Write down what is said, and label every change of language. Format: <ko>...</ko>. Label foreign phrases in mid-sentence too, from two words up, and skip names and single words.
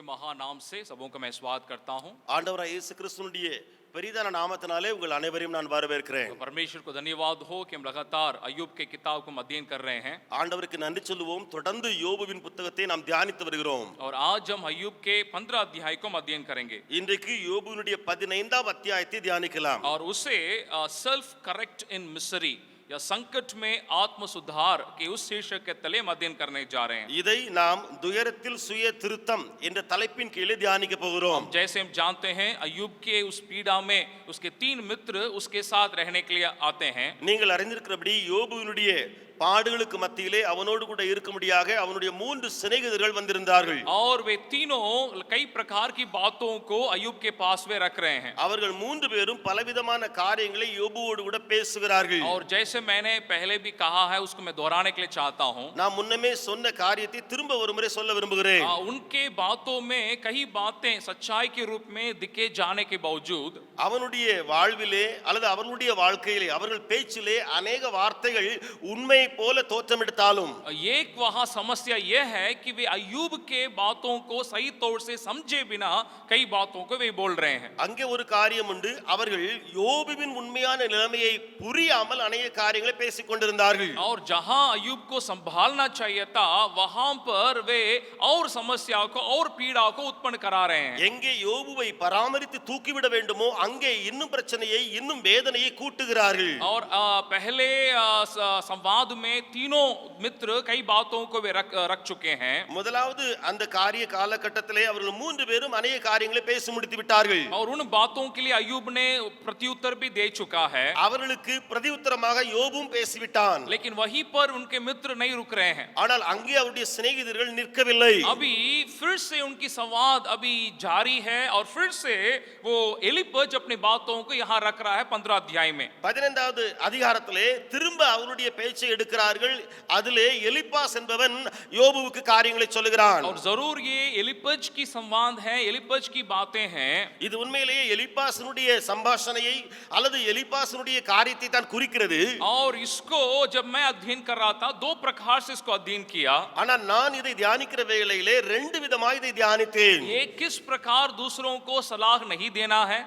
<hi>महान नाम से सबों का मैं स्वागत करता हूं।</hi> <ta>ஆண்டவராகிய இயேசு கிறிஸ்துவினுடைய பெரிதான நாமத்தினாலே உங்கள் அனைவரையும் நான் வரவேற்கிறேன்.</ta> <hi>तो परमेश्वर को धन्यवाद हो कि हम लगातार अय्यूब के किताब को अध्ययन कर रहे हैं</hi> <ta>ஆண்டவருக்கு நன்றி சொல்லுவோம். தொடர்ந்து யோபுவின் புத்தகத்தை நாம் தியானித்து வருகிறோம்.</ta> <hi>और आज हम अय्यूब के 15 अध्याय को अध्ययन करेंगे</hi> <ta>இன்றைக்கு யோபுவினுடைய 15வது அத்தியாயத்தை தியானிக்கலாம்.</ta> <hi>और उसे</hi> <en>self correct in misery</en> <hi>या संकट में आत्म सुधार के उस शीर्षक के तले हम अध्ययन करने जा रहे हैं।</hi> <ta>இதை நாம் துயரத்தில் சுய திருத்தம் என்ற தலைப்பின் கீழே தியானிக்க போகிறோம்.</ta> <hi>जैसे हम जानते हैं अय्यूब के उस पीड़ा में उसके 3 मित्र उसके साथ रहने के लिए आते हैं।</hi> <ta>நீங்கள் அறிந்திருக்கிறபடி யோபுவினுடைய பாடுகளுக்கு மத்தியிலே அவனோடு கூட இருக்கும்படியாக அவனுடைய 3 சிநேகிதர்கள் வந்திருந்தார்கள்.</ta> <hi>और वे तीनों कई प्रकार की बातों को अय्यूब के पास वे रख रहे हैं।</hi> <ta>அவர்கள் 3 பேரும் பலவிதமான காரியங்களை யோபுவோடு கூட பேசுகிறார்கள்.</ta> <hi>और जैसे मैंने पहले भी कहा है उसको मैं दोहराने के लिए चाहता हूं।</hi> <ta>நான் முன்னமே சொன்ன காரியத்தை திரும்ப ஒரு முறை சொல்ல விரும்புகிறேன்.</ta> <hi>उनके बातों में कई बातें सच्चाई के रूप में दिखे जाने के बावजूद</hi> <ta>அவனுடைய வாழ்விலே அல்லது அவர்களுடைய வாழ்க்கையிலே அவர்கள் பேச்சிலே अनेक வார்த்தைகள் உண்மை போல தோற்றமெடுத்தாலும்</ta> <hi>एक वहां समस्या यह है कि वे अय्यूब के बातों को सही तौर से समझे बिना कई बातों को वे बोल रहे हैं।</hi> <ta>அங்கே ஒரு காரியம் உண்டு. அவர்கள் யோபுவின் உண்மையான நிலைமையை புரியாமல் अनेक காரியங்களை பேசிக் கொண்டிருந்தார்கள்.</ta> <hi>और जहां अय्यूब को संभालना चाहिए था वहां पर वे और समस्या को और पीड़ा को उत्पन्न करा रहे हैं।</hi> <ta>எங்கே யோபுவை பராமரித்து தூக்கிவிட வேண்டுமோ அங்கே இன்னும் பிரச்சனையை இன்னும் வேதனையை கூட்டுகிறார்கள்.</ta> <hi>और पहले संवाद में तीनों मित्र कई बातों को वे रख चुके हैं।</hi> <ta>முதலாவது அந்த காரிய காலகட்டத்திலே அவர்கள் 3 பேரும் अनेक காரியங்களை பேசி முடித்து விட்டார்கள்.</ta> <hi>और उन बातों के लिए अय्यूब ने प्रत्युत्तर भी दे चुका है।</hi> <ta>அவர்களுக்கு பிரதியுத்தரமாக யோபும் பேசிவிட்டான்.</ta> <hi>लेकिन वहीं पर उनके मित्र नहीं रुक रहे हैं।</hi> <ta>ஆனால் அங்கே அவருடைய சிநேகிதர்கள் நிற்கவில்லை.</ta> <hi>अभी फिर से उनकी संवाद अभी जारी है और फिर से वो एलिपज अपनी बातों को यहाँ रख रहा है 15 अध्याय में।</hi> <ta>15வது அதிகாரத்திலே திரும்ப அவருடைய பேச்சை எடுக்கிறார்கள். அதிலே எலிப்பாஸ் என்பவன் யோபுவுக்கு காரியங்களை சொல்லுகிறான்.</ta> <hi>और जरूर ये एलिपज की संवाद है, एलिपज की बातें हैं।</hi> <ta>இது உண்மையிலேயே எலிப்பாசனுடைய சம்பாஷணையை அல்லது எலிப்பாசனுடைய காரியத்தை தான் குறிக்கிறது.</ta> <hi>और इसको जब मैं अध्ययन कर रहा था 2 प्रकार से इसको अध्ययन किया।</hi> <ta>ஆனால் நான் இதை தியானிக்கிற வேளையிலே 2 விதமாக இதை தியானித்தேன்.</ta> <hi>ये किस प्रकार दूसरों को सलाह नहीं देना है,</hi>